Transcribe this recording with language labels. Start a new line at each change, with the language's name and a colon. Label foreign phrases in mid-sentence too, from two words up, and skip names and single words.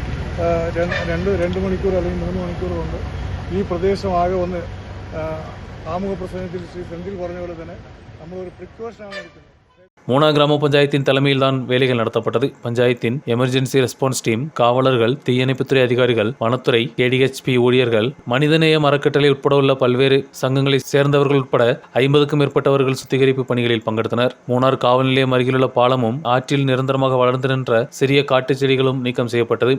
Malayalam: 2 മണിക്കൂർ അല്ലെങ്കിൽ 3 മണിക്കൂർ കൊണ്ട് ഈ പ്രദേശമാകെ ഒന്ന് ആമുഖ പ്രസംഗത്തിൽ ശ്രീ സെന്തിൽ പറഞ്ഞ പോലെ തന്നെ നമ്മളൊരു പ്രിക്കോഷനാണ് എടുക്കുന്നത്.
Tamil: மூணார் கிராம பஞ்சாயத்தின் தலைமையில்தான் வேலைகள் நடத்தப்பட்டது. பஞ்சாயத்தின்
English: emergency response team,
Tamil: காவலர்கள், தீயணைப்புத்துறை அதிகாரிகள், வனத்துறை, KDHP ஊழியர்கள், மனிதநேய அறக்கட்டளை உட்பட உள்ள பல்வேறு சங்கங்களை சேர்ந்தவர்கள் உட்பட 50க்கும் மேற்பட்டவர்கள் சுத்திகரிப்பு பணிகளில் பங்கெடுத்தனர். மூணார் காவல் நிலையம் அருகிலுள்ள பாலமும் ஆற்றில் நிரந்தரமாக வளர்ந்து நின்ற சிறிய காட்டுச் செடிகளும் நீக்கம் செய்யப்பட்டது.